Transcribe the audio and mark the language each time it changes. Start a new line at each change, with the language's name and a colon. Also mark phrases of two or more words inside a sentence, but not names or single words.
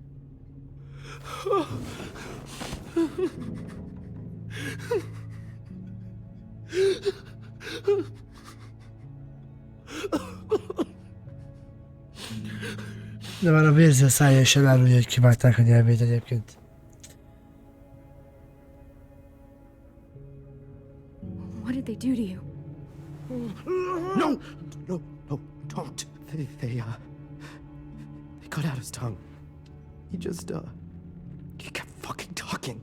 Hungarian: De már a vérzi a szája is elárulja, hogy kivágták a nyelvét egyébként.
English: What did they do to you? No, don't. They cut out his tongue. He kept fucking talking.